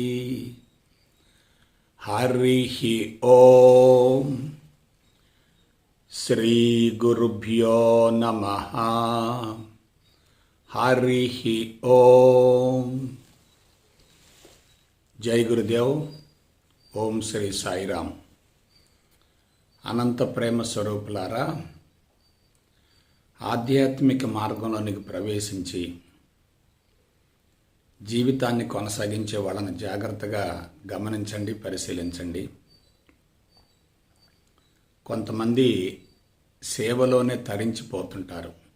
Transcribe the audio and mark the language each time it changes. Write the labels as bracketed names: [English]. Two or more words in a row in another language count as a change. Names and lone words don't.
[Sanskrit] हरिः ॐ। श्री गुरुभ्यो नमः। हरिः ओम। जय गुरुदेव। ओम श्री साईराम। [Telugu] అనంత ప్రేమ స్వరూపులారా, ఆధ్యాత్మిక మార్గంలోనికి ప్రవేశించి జీవితాన్ని కొనసాగించే వాళ్ళని జాగ్రత్తగా గమనించండి, పరిశీలించండి. కొంతమంది సేవలోనే తరించిపోతుంటారు.